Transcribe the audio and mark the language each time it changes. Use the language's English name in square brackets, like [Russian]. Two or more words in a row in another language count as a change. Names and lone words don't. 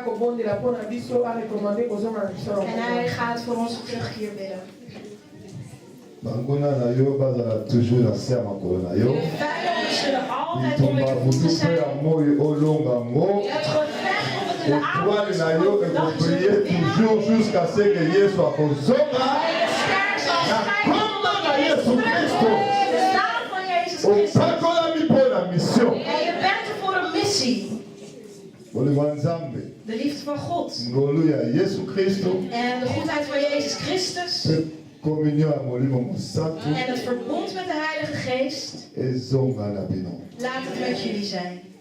[Dutch] En hij gaat voor ons terugkeer bidden. [Lingala] Bangona na yo bazala toujours na serre makolo na yo. [Dutch] Vijanden zullen altijd om je voeten zijn. Het gevecht of het in de avond [Lingala] na yo [French] et vous priez toujours jusqu'à ce que Yesu akozonga. [Lingala] Na komba na Yesu Kristo. [Dutch] De naam van Jezus Christus. [Lingala] Opakola mi po na mission. [Dutch] En je bent er voor een missie. De liefde van God. Yesu Kristo. En de goedheid van Jezus Christus. En het verbond met de Heilige Geest. Laat het met jullie zijn.